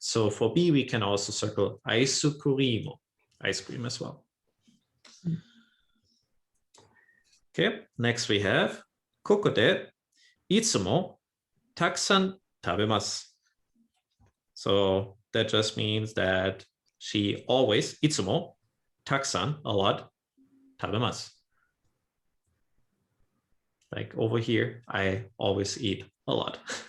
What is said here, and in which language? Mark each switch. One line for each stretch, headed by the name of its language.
English: So for B, we can also circle aisukurimu, ice cream as well. Okay, next we have
Japanese: ここでいつもたくさん食べます。
English: So that just means that she always
Japanese: いつもたくさん
English: a lot
Japanese: 食べます。
English: Like over here, I always eat a lot.